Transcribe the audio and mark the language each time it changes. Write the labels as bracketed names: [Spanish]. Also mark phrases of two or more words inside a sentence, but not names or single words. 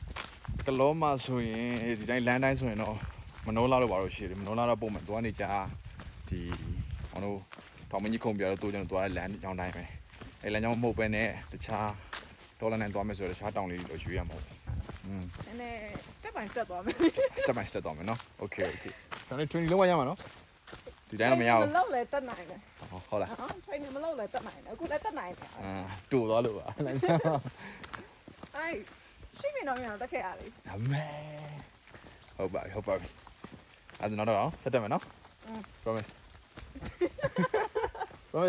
[Burmese] ကလောမှာဆိုရင်ဒီတိုင်းလမ်းတိုင်းဆိုရင်တော့မနိုးလာလို့ပါလို့ရှိတယ်မနိုးလာတော့ပုံမှန်သွားနေကြဒီကျွန်တော်တောင်မကြီးခုံပြတော့တို့ကျွန်တော်သွားတဲ့လမ်းကြောင်းတိုင်းပဲအဲ့လမ်းကြောင်းမဟုတ်ပဲနဲ့တခြားဒေါ်လာနဲ့သွားမယ်ဆိုတော့တခြားတောင်လေးတွေရွေးရမှာပေါ့ နည်းနည်း [English] step by step [Burmese] သွားမယ် [English] step by step [Burmese] သွားမယ်နော် okay ဒါနဲ့ training လုံးဝရမှာနော်ဒီတိုင်းတော့မရဘူး မလောက်လဲတက်နိုင်တယ် ဟုတ်လား training မလောက်လဲတက်နိုင်တယ်အခုလည်းတက်နိုင်တယ် တူသွားလို့ပါ အဲ့ရှိမြင်တော့မြန်တက်ခဲ့ရလေ အမေဟုတ်ပါပြီအဲ့ဒါတော့ဆက်တက်မယ်နော် [English] promise promise